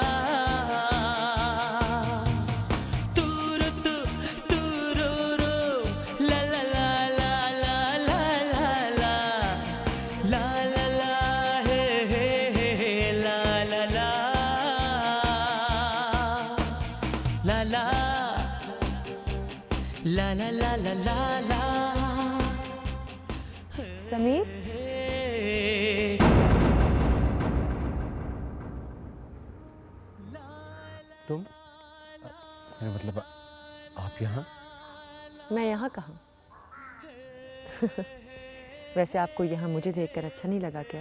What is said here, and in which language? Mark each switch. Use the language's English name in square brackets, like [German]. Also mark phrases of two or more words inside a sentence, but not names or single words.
[Hindi] तुरु तु तुरु रो, ला ला ला ला ला ला ला ला, ला ला ला, हे हे हे हे, ला ला ला, ला ला, ला ला ला ला ला ला, समीर, तुम मेरा मतलब आप यहाँ? मैं यहाँ कहाँ? वैसे आपको यहाँ मुझे देखकर अच्छा नहीं लगा क्या?